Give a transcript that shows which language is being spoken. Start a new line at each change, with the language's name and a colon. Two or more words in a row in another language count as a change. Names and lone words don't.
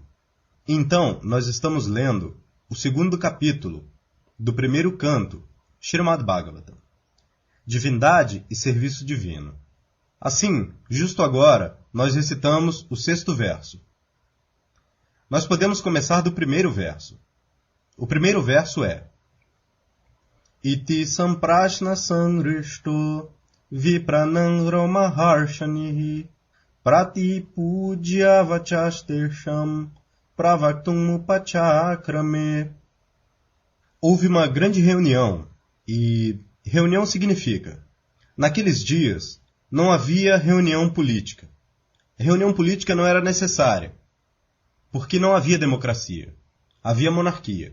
Portuguese: Então, nós estamos lendo o segundo capítulo do primeiro canto, Srimad Bhagavatam, Divindade e Serviço Divino. Assim, justo agora, nós recitamos o sexto verso. Nós podemos começar do primeiro verso. O primeiro verso é
Sanskrit: इति सम्प्रश्न संहृष्टो विप्राणां रौमहर्षणिः प्रति पूज्य वचस्तेषां प्रवक्तुम् उपचक्रमे.
Portuguese: Houve uma grande reunião, e reunião significa, naqueles dias não havia reunião política. A reunião política não era necessária, porque não havia democracia, havia monarquia.